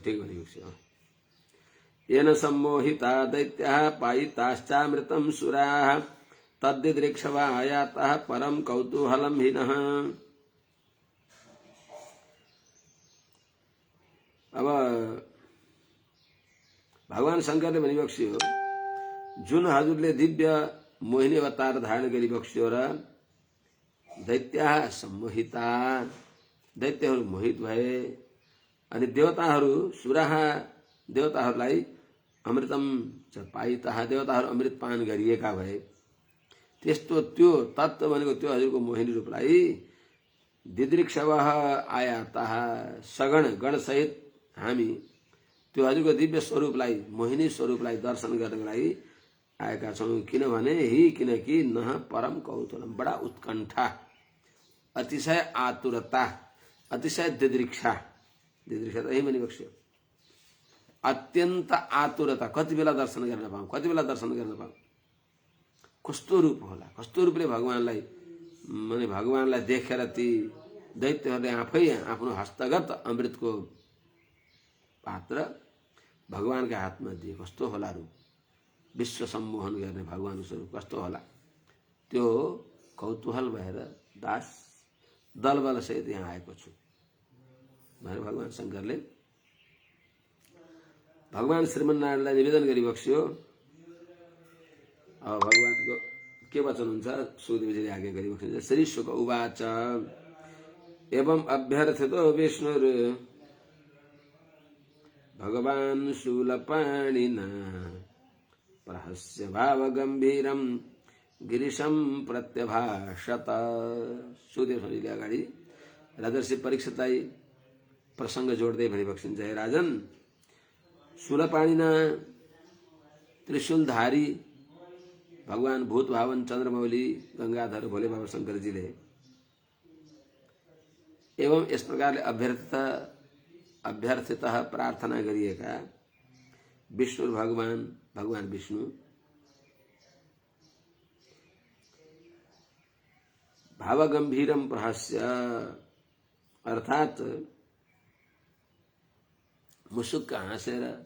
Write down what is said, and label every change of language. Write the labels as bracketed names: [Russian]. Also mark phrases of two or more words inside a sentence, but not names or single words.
[Nepali] ठिक भनेको [Sanskrit] येन सम्मोहिता दैत्याः पायिताश्चामृतं सुराः तद्दिदृक्षवा आयाताः परं कौतूहलं हिनः। [Nepali] अब भगवान शंकरले भनिबक्स्यो जुन हजुरले दिव्य मोहिनी अवतार धारण गरी बक्स्यो र [Sanskrit] दैत्या सम्मोहिता, [Nepali] दैत्यहरू मोहित भए अनि देवताहरू सुराहा, देवताहरूलाई [Sanskrit] अमृतम च पाइता, [Nepali] देवताहरू अमृत पान गरिएका भए। त्यस्तो त्यो तत्त्व भनेको त्यो हजुरको मोहिनी रूपलाई [Sanskrit] दिदृक्षवः आयातः, [Nepali] सगण गणसहित हामी त्यो हजुरको दिव्य स्वरूपलाई, मोहिनी स्वरूपलाई दर्शन गर्नको लागि आएका छौँ। किनभने किनकि [Sanskrit] नह परम कौतूहलम, [Nepali] बडा उत्कण्ठा, अतिशय आतुरता, अतिशय दिदृक्षा, दिदृक्षा त यही पनि बक्स्यो, अत्यन्त आतुरता, कति बेला दर्शन गर्न पाऊँ, कति बेला दर्शन गर्न पाऊँ, कस्तो रूप होला, कस्तो रूपले भगवानलाई, माने भगवानलाई देखेर ती दैत्यहरूले आफै आफ्नो हस्तगत अमृतको पात्र भगवानका हातमा दिए, कस्तो होला रूप, विश्व सम्मोहन गर्ने भगवानको स्वरूप कस्तो होला। त्यो कौतूहल भएर दास दलबल सहित यहाँ आएको छु भनेर भगवान शङ्करले भगवान श्रीमन्नारायणलाई निवेदन गरी बक्स्यो। अब भगवानको के वचन हुन्छ, सुखदेवजीले आज्ञा गरी बक्सिन्छ। [Sanskrit] श्री शुक उवाच एवं अभ्यर्थितो विष्णुर भगवान शूलपाणिना प्रहस्य भाव गंभीरम गिरीशम प्रत्यभाषत। [Nepali] सुखदेव स्वामीले अगाडि राजर्षि परीक्षितलाई प्रसंग जोड्दै भनी बक्सिन्छ, हे राजन, शूलपाणिना त्रिशूलधारी भगवान भूत भावन चन्द्रमौली गंगाधर भोले बाबा शंकरजीले एवं इस प्रकारले अभ्यर्थित प्रार्थना गरिएका विष्णु भगवान विष्णु [Sanskrit] भावगंभीरम प्रहस्य, [Nepali] अर्थात मुसुक्क हाँसेर